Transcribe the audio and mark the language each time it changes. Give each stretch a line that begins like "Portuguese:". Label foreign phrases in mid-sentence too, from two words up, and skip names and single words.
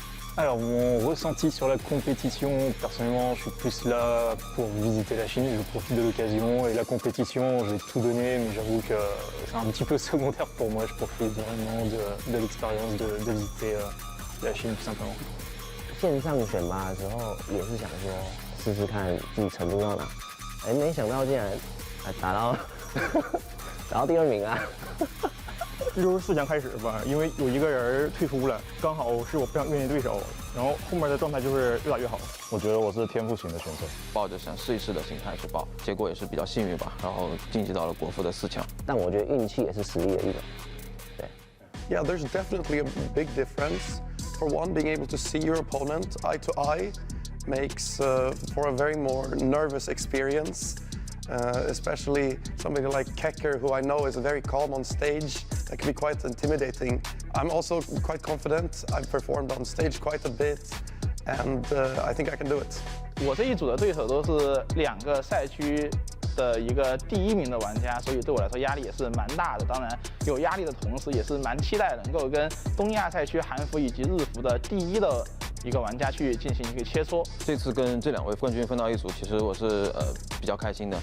French: Alors mon ressenti sur la compétition, personnellement je suis plus là pour visiter la Chine, je profite de l'occasion et la compétition j'ai tout donné mais j'avoue que c'est un petit peu secondaire pour moi, je profite vraiment de l'expérience de visiter la Chine tout simplement.
Chinese: 线上选拔的时候也是想说试试看自己程度到哪，没想到竟然打到打到第2名啊！就是4强开始吧，因为有一个人退出了，刚好是我不想面对对手，然后后面的状态就是越打越好。我觉得我是天赋型的选手，抱着想试一试的心态去报，结果也是比较幸运吧，然后晋级到了国服的4强。但我觉得运气也是实力的一种。对。
English: Yeah, there's definitely a big difference. For one, being able to see your opponent eye to eye makes for a very more nervous experience. Especially somebody like Kecker, who I know is very calm on stage. That can be quite intimidating. I'm also quite confident. I've performed on stage quite a bit, and I think I can do it.
Chinese: 我这一组的对手都是2个赛区的一个第1名的玩家，所以对我来说压力也是蛮大的。当然，有压力的同时，也是蛮期待能够跟东亚赛区韩服以及日服的第1的一个玩家去进行一个切磋。这次跟这2位冠军分到一组，其实我是比较开心的。